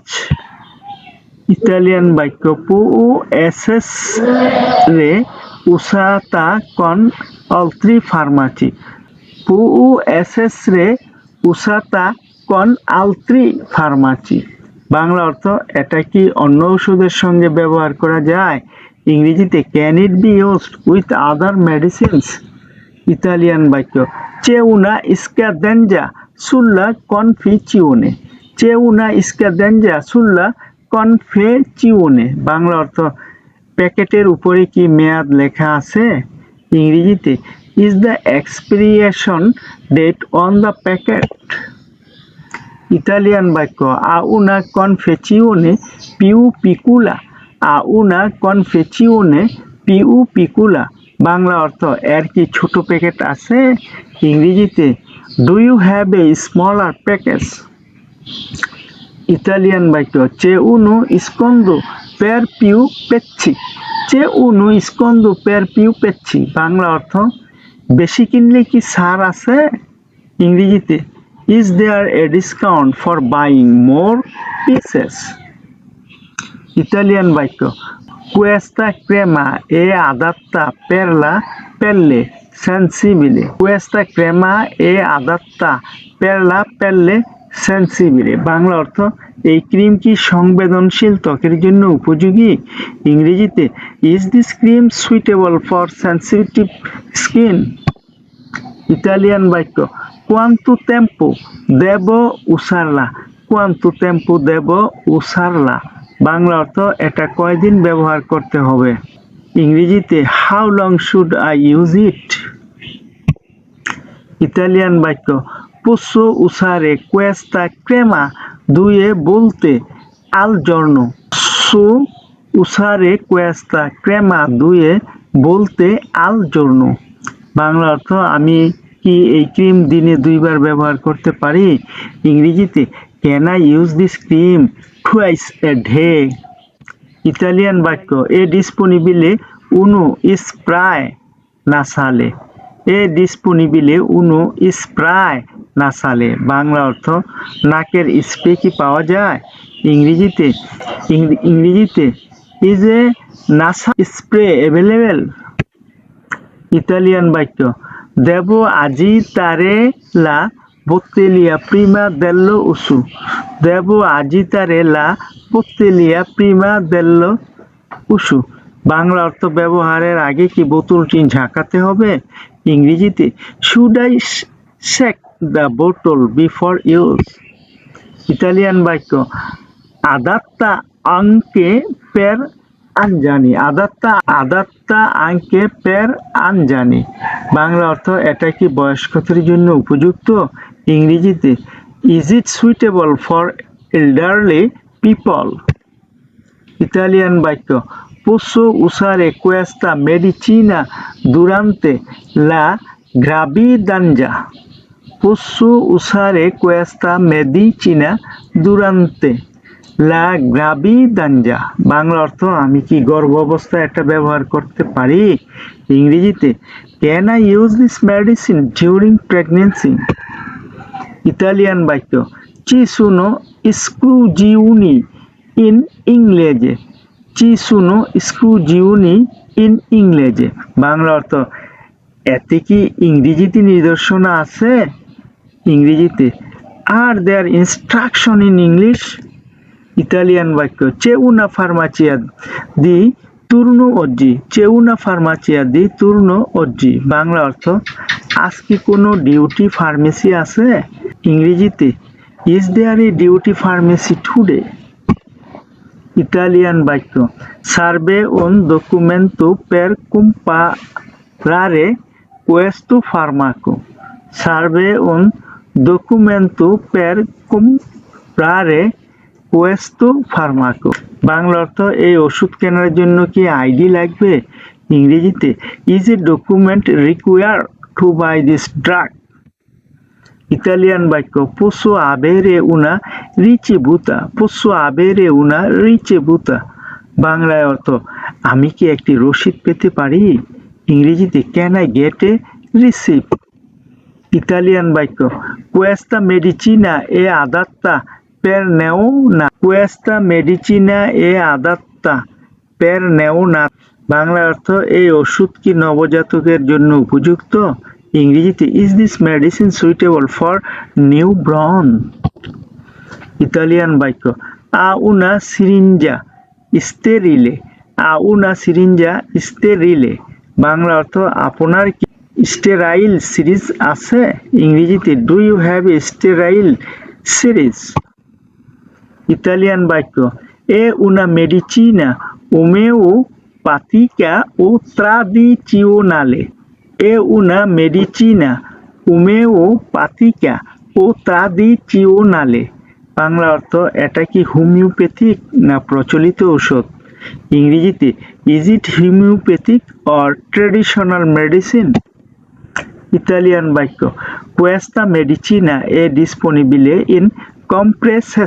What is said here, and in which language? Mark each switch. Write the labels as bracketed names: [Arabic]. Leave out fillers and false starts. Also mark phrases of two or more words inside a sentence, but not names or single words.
[Bangla] ইতালিয়ান বাক্য [Italian] Può essere usata con altri farmaci, Può essere usata con altri farmaci, [Bangla] বাংলা অর্থ এটা কি অন্য ওষুধের সঙ্গে ব্যবহার করা যায়? [English] ইংরেজিতে Can it be used with other medicines? [Bangla] ইতালিয়ান বাক্য [Italian] C'è una scadenza sulla confezione, C'è una scadenza sulla confezione, [Bangla] বাংলা অর্থ প্যাকেটের উপরে কি মেয়াদ লেখা আছে? [English] ইংরেজিতে Is the expiration date on the packet? [Bangla] ইতালিয়ান বাক্য [Italian] Ha una confezione più piccola, a una confezione più piccola, [Bangla] বাংলা অর্থ এর কি ছোট প্যাকেট আছে? [English] ইংরেজিতে Do you have a smaller package? [Bangla] ইতালিয়ান বাক্য [Italian] c'è uno sconto per più pezzi, c'è uno sconto per più pezzi, [Bangla] বাংলা অর্থ বেশি কিনলে কি ছাড় আছে? [English] ইংরেজিতে is there a discount for buying more pieces? [Bangla] ইতালিয়ান বাক্য [Italian] questa crema è adatta per la pelle sensibile, questa crema è adatta per la pelle sensibile, [Bangla] বাংলা অর্থ এই ক্রিম কি সংবেদনশীল ত্বকের জন্য উপযোগী? [English] ইংরেজিতে is this cream suitable for sensitive skin? [Bangla] ইতালিয়ান বাক্য [Italian] quanto tempo devo usarla, quanto tempo devo usarla, [Bangla] বাংলা অর্থ এটা কয়দিন ব্যবহার করতে হবে? [English] ইংরেজিতে how long should I use it? [Bangla] ইতালিয়ান বাক্য [Italian] posso usare questa crema 2 volte al giorno, posso usare questa crema 2 volte al giorno, [Bangla] বাংলা অর্থ আমি কি এই ক্রিম দিনে 2 বার ব্যবহার করতে পারি? [English] ইংরেজিতে can I use this cream twice a day? [Bangla] ইতালিয়ান বাক্য [Italian] è disponibile uno spray nasale, è disponibile uno spray nasale, [Bangla] বাংলা অর্থ নাকের স্প্রে কি পাওয়া যায়? [English] ইংরেজিতে is a nasal spray available? [Bangla] ইতালিয়ান বাক্য [Italian] devo agitare la bottiglia prima dello uso, devo agitare la bottiglia prima dello uso, [Bangla] বাংলা অর্থ ব্যবহারের আগে কি বোতলটি ঝাঁকাতে হবে? [English] ইংরেজিতে should I shake the bottle before use? [Bangla] ইতালিয়ান বাক্য [Italian] adatta anche per anziani, adatta anche per anziani, [Bangla] বাংলা অর্থ এটা কি বয়স্কদের জন্য উপযুক্ত? [English] ইংরেজিতে is it suitable for elderly people? [Bangla] ইতালিয়ান বাক্য [Italian] posso usare questa medicina durante la gravidanza, posso usare questa medicina durante la gravidanza, [Bangla] বাংলা অর্থ আমি কি গর্ভ অবস্থায় এটা ব্যবহার করতে পারি? [English] ইংরেজিতে can I use this medicine during pregnancy? [Bangla] ইতালিয়ান বাক্য [Italian] ci sono esclusioni in inglese, ci sono esclusioni in inglese, [Bangla] বাংলা অর্থ এতে কি ইংরেজিতে নিদর্শনা আছে? [English] ইংরেজিতে are there instruction in English? [Bangla] ইতালিয়ান বাক্য [Italian] c'è una farmacia di turno oggi, c'è una farmacia di turno oggi, [Bangla] বাংলা অর্থ আজকে কোনো ডিউটি ফার্মেসি আছে? [English] ইংরেজিতে is there a duty pharmacy today? [Bangla] ইতালিয়ান বাক্য [Italian] serve un documento per comprare questo farmaco, serve un documento per comprare questo farmaco, [Bangla] বাংলা অর্থ এই ওষুধ কেনার জন্য কি আইডি লাগবে? [English] ইংরেজিতে is a document required to buy this drug? [Bangla] ইতালিয়ান বাক্য [Italian] posso avere una ricevuta, posso avere una ricevuta, [Bangla] বাংলায় অর্থ আমি কি একটি রসিদ পেতে পারি? [English] ইংরেজিতে can I get a receipt? [Bangla] ইতালিয়ান বাক্য [Italian] questa medicina è adatta per neonati, questa medicina è adatta per neonati, [Bangla] বাংলা অর্থ এই ওষুধ কি নবজাতকের জন্য উপযুক্ত? [English] ইংরেজিতে is this medicine suitable for newborn? [Bangla] ইতালিয়ান বাক্য [Italian] a una siringa sterile, a una siringa sterile, [Bangla] বাংলা অর্থ আপনার কি স্টেরাইল সিরিজ আছে? [English] ইংরেজিতে do you have a sterile series? [Bangla] ইতালিয়ান বাক্য [Italian] è una medicina omeopatica o tradizionale, è una medicina omeopatica o tradizionale, [Bangla] বাংলা অর্থ এটা কি হোমিওপ্যাথিক না প্রচলিত ঔষধ? [English] ইংরেজিতে Is it homeopathic or traditional medicine? [Bangla] ইতালিয়ান বাক্য [Italian] Questa medicina è disponibile in compresse.